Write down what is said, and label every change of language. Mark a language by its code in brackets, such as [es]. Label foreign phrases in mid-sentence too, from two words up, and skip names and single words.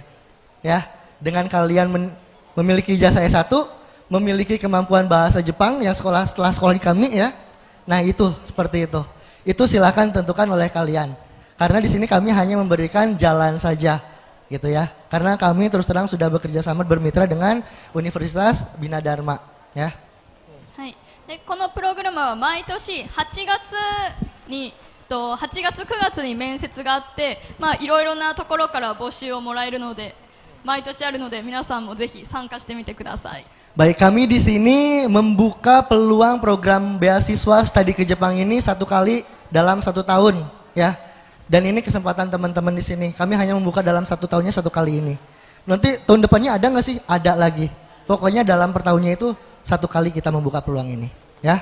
[id] Ya, dengan kalian memiliki ijazah S1, memiliki kemampuan bahasa Jepang yang setelah sekolah di kami ya. Nah, itu seperti itu. Itu silakan tentukan oleh kalian. Karena di sini kami hanya memberikan jalan saja gitu ya. Karena kami terus terang sudah bekerja sama bermitra dengan Universitas Bina Dharma ya. [ja] はい。でこのプログラムは毎年8月に8月9月に面接があって、いろいろなところから募集をもらえるので、 毎年あるので皆さんもぜひ参加してみてください。 [id] Baik, kami di sini membuka peluang program beasiswa studi ke Jepang ini 1 kali dalam 1 tahun, ya. Dan ini kesempatan teman-teman di sini. Kami hanya membuka dalam 1 tahunnya 1 kali ini. Nanti tahun depannya ada nggak sih? Ada lagi. Pokoknya dalam per tahunnya itu 1 kali kita membuka peluang ini, ya.